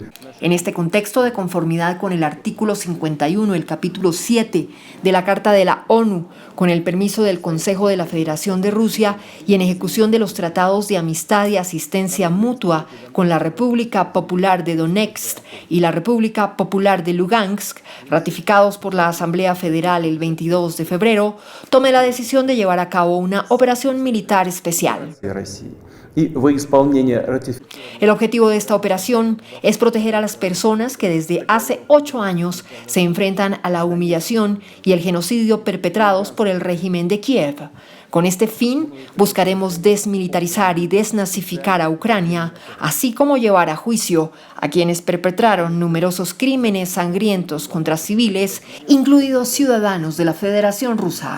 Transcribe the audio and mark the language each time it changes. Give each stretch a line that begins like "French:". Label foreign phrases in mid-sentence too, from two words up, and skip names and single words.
Spanish: En este contexto de conformidad con el artículo 51, el capítulo 7 de la Carta de la ONU, con el permiso del Consejo de la Federación de Rusia y en ejecución de los tratados de amistad y asistencia mutua con la República Popular de Donetsk y la República Popular de Lugansk, ratificados por la Asamblea Federal el 22 de febrero, tomé la decisión de llevar a cabo una operación militar especial.
Russian: России. И во исполнение
Spanish: El objetivo de esta operación es proteger a las personas que desde hace 8 años se enfrentan a la humillación y el genocidio perpetrados por el régimen de Kiev. Con este fin, buscaremos desmilitarizar y desnazificar a Ucrania, así como llevar a juicio a quienes perpetraron numerosos crímenes sangrientos contra civiles, incluidos ciudadanos de la Federación Rusa.